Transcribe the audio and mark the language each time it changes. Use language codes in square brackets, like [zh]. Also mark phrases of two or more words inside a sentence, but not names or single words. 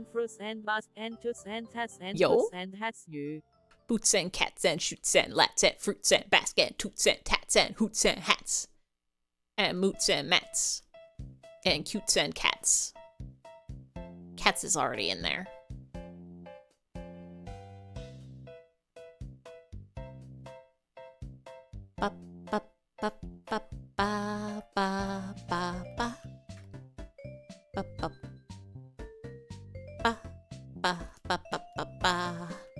[en] and fruits and bus and toots and tats and Yo? boots and hats you. Boots and cats and shoots and lats and fruits and basket and toots and tats and hoots and hats. And moots and mats. And cutes and cats. Cats is already in there. Ba ba ba ba ba ba ba ba. Ba ba ba ba ba ba ba ba.